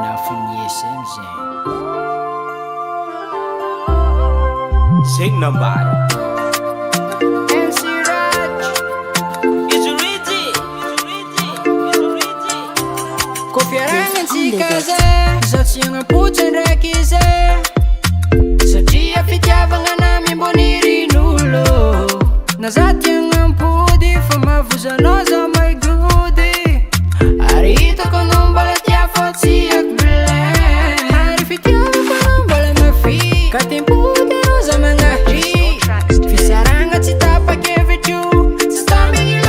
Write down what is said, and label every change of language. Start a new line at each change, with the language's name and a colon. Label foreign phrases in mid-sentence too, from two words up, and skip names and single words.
English: Sing nobody. MC RAJJ It's RIJY.
Malagasy: Kofiarangan si Kaze Zaho tsy agnapotsy ndraiky izy satria fitiavagna namin mbô nirin'olo na za ty agnampody fa mavozanao za maigody ary hitako anao mbola tia fa tsy haiko bilen ary fitiavako anao mbola mafy ka tempody anao za magnahy fisaragna tsy tapa-kevitro tsy tambigny lo